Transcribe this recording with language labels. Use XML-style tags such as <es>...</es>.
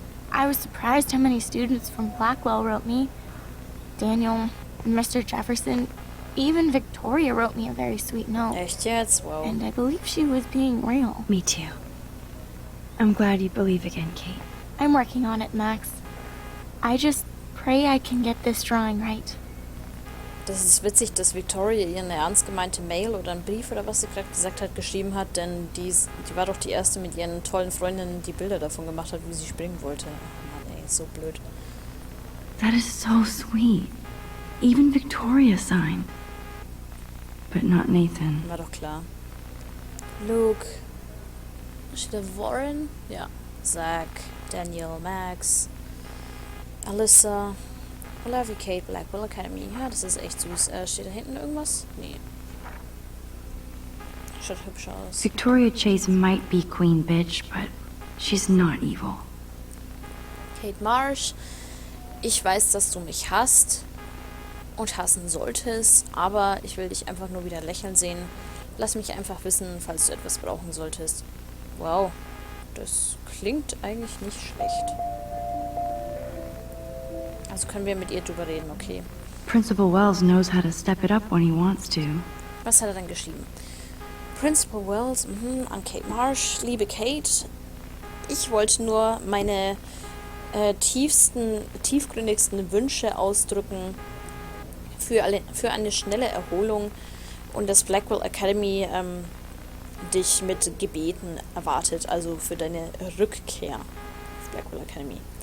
<en>I was surprised how many students from Blackwell wrote me. Daniel, Mr. Jefferson, even Victoria wrote me a very sweet note.</en> <de>Echt jetzt? Wow.</de> <en>And I believe she was being real. Me too. I'm glad you believe again, Kate. I'm working on it, Max. I just pray I can get this drawing right.</en> <de>Das ist witzig, dass Victoria ihr eine ernst gemeinte Mail oder einen Brief oder was sie gerade gesagt hat, geschrieben hat, denn die war doch die erste mit ihren tollen Freundinnen, die Bilder davon gemacht hat, wie sie springen wollte. Mann, ey, so blöd.</de> <en>That is so sweet. Even Victoria signed. But not Nathan.</en> <de>War doch klar. Luke. Steht da Warren? Ja. Zach, Daniel, Max, Alyssa.</de> <en>I love you, Kate, Blackwell Academy.</en> <de>Ja, das ist echt süß. Steht da hinten irgendwas? Nee. Schaut hübsch aus.</de> <en>Victoria Chase might be Queen Bitch, but she's not evil.</en> <de>Kate Marsh, ich weiß, dass du mich hasst und hassen solltest, aber ich will dich einfach nur wieder lächeln sehen. Lass mich einfach wissen, falls du etwas brauchen solltest. Wow, das klingt eigentlich nicht schlecht. Also können wir mit ihr drüber reden, okay.</de> <en>Principal Wells knows how to step it up when he wants to.</en> <de>Was hat er dann geschrieben? Principal Wells, an Kate Marsh, liebe Kate, ich wollte nur meine tiefgründigsten Wünsche ausdrücken für eine schnelle Erholung und das Blackwell Academy dich mit Gebeten erwartet, also für deine Rückkehr auf Blackwell Academy.</de>